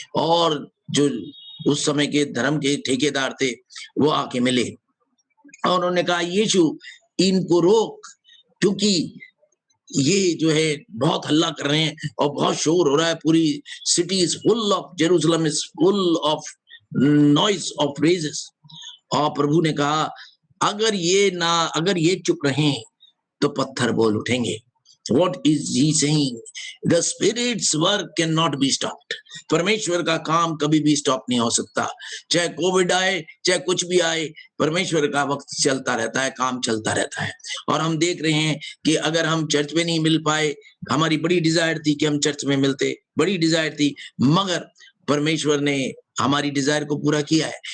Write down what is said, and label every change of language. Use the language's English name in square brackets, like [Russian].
[Hindi] और जो उस समय के धर्म के ठेकेदार थे वो आके मिले और उन्होंने कहा, यीशु इनको रोक, क्योंकि ये जो है बहुत हल्ला कर रहे हैं और बहुत शोर हो रहा है। [English] पूरी city is full of, Jerusalem is full of noise of praises. [Hindi] और प्रभु ने कहा, अगर ये चुप रहें तो पत्थर बोल उठेंगे। [English] What is he saying? The Spirit's work cannot be stopped. [Hindi] परमेश्वर का काम कभी भी स्टॉप नहीं हो सकता, चाहे कोविड आए, चाहे कुछ भी आए, परमेश्वर का वक्त चलता रहता है, काम चलता रहता है। और हम देख रहे हैं कि अगर हम चर्च में नहीं मिल पाए, हमारी बड़ी डिजायर थी कि हम चर्च में मिलते, बड़ी डिजायर थी, मगर परमेश्वर ने हमारी डिजायर को पूरा किया है।